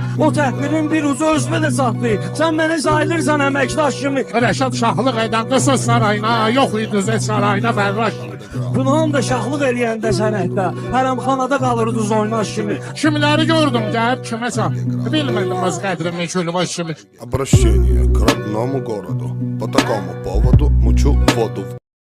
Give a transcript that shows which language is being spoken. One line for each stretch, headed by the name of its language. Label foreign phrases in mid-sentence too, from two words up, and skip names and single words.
Azerbaijani: O təhvirin bir ucu özümə də saxlayır. Sən məni sayılırsan əməkdaş kimi. Rəşad şahlıq edəndə söz sarayına, yox idi zət sarayına Fərraş. Günahım da şahlıq eləyəndə sənətdə. Hərəmxanada qalırdı oynaş kimi. Kimiləri gördüm gəlib kiməsə. Bilmədim öz qədrimi külbaş kimi.
Russian: Обращение к родному городу. По такому поводу мучу воду в